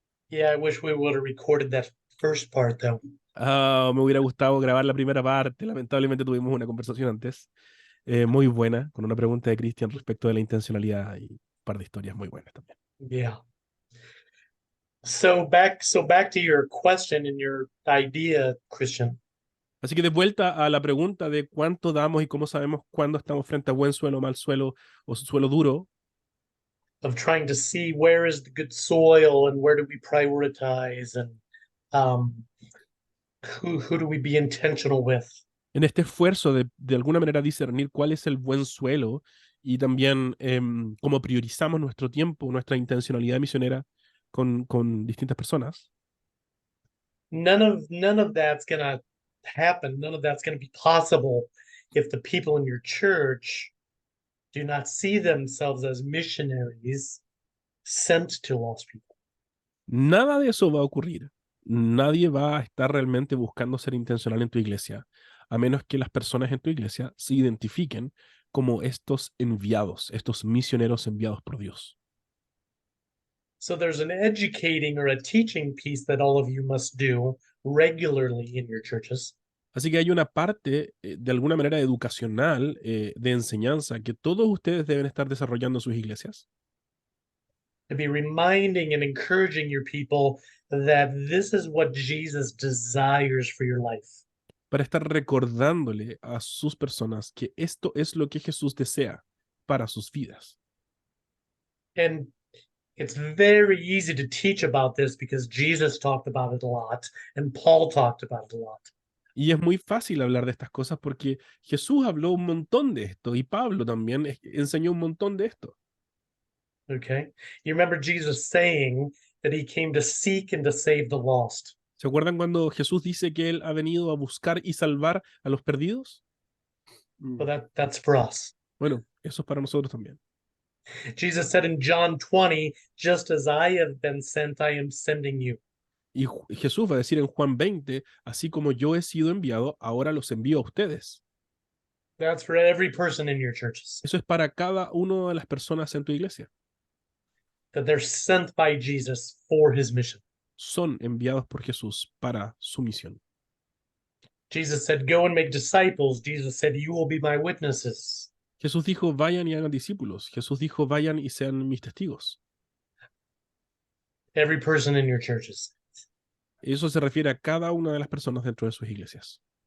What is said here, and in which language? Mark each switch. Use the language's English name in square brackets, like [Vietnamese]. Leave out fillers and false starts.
[English] Yeah, I wish we would have recorded that first part though. [Spanish] Ah, me hubiera gustado grabar la primera parte. Lamentablemente tuvimos una conversación antes, muy buena, con una pregunta de Cristian respecto de la intencionalidad y un par de historias muy buenas también. [English] Yeah. So back to your question and your idea, Christian. [Spanish] Así que de vuelta a la pregunta de cuánto damos y cómo sabemos cuándo estamos frente a buen suelo, mal suelo o suelo duro, [English] Of trying to see where is the good soil and where do we prioritize and um, who do we be intentional with. [Spanish] en este esfuerzo de alguna manera discernir cuál es el buen suelo y también cómo priorizamos nuestro tiempo, nuestra intencionalidad misionera con distintas personas. [English] None of that's gonna happen. None of that's gonna be possible if the people in your church do not see themselves as missionaries sent to lost people. [Spanish] Nada de eso va a ocurrir. Nadie va a estar realmente buscando ser intencional en tu iglesia, a menos que las personas en tu iglesia se identifiquen como estos enviados, estos misioneros enviados por Dios. [English] So there's an educating or a teaching piece that all of you must do regularly in your churches. [Spanish] Así que hay una parte, de alguna manera educacional, de enseñanza, que todos ustedes deben estar desarrollando en sus iglesias, [English] To be reminding and encouraging your people that this is what Jesus desires for your life. [Spanish] para estar recordándole a sus personas que esto es lo que Jesús desea para sus vidas. [English] And it's very easy to teach about this because Jesus talked about it a lot and Paul talked about it a lot. [Spanish] Y es muy fácil hablar de estas cosas porque Jesús habló un montón de esto y Pablo también enseñó un montón de esto. [English] Okay. You remember Jesus saying that he came to seek and to save the lost. [Spanish] ¿Se acuerdan cuando Jesús dice que Él ha venido a buscar y salvar a los perdidos? [English] Well, that's for us. [Spanish] Bueno, eso es para nosotros también. [English] Jesus said in John 20, just as I have been sent, I am sending you. [Spanish] Y Jesús va a decir en Juan 20, así como yo he sido enviado, ahora los envío a ustedes. [English] That's for every person in your churches. [Spanish] Eso es para cada una de las personas en tu iglesia. [English] That they're sent by Jesus for his mission. [Spanish] Son enviados por Jesús para su misión. [English] Jesus said, go and make disciples. Jesus said, you will be my witnesses. [Spanish] Jesús dijo, vayan y hagan discípulos. Jesús dijo, vayan y sean mis testigos. [English] Every person in your churches. [Spanish] Eso se refiere a cada una de las personas dentro de sus iglesias.